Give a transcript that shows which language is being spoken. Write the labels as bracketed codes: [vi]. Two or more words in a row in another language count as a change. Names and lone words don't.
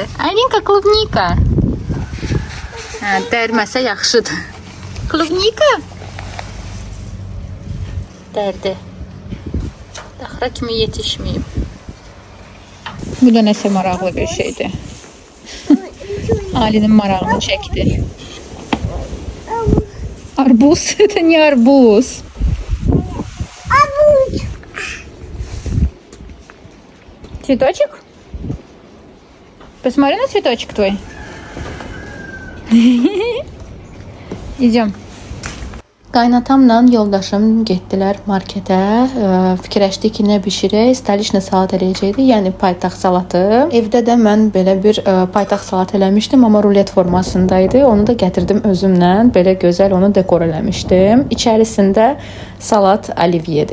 [az] Aylinka, klubnika. Dərməsə yaxşıdır. Klubnika. Dərdi. Daxra kimi yetişməyib. Bu da nəsə maraqlı bir şeydir. Aylinin marağını çəkdi. [ru] Арбуз? Это не арбуз. Арбуз. Цветочек? Посмотри на цветочек твой. Идем. [az] Qaynatamla yoldaşım getdilər marketə. Fikirləşdik ki, nə bişirək? Staliçna salat eləyəcəkdik, yəni paytaxt salatı. Evdə də mən belə bir paytaxt salat eləmişdim, amma rulet formasında idi. Onu da gətirdim özümlə. Belə gözəl onu dekor eləmişdim. İçərisində salat olivyedir.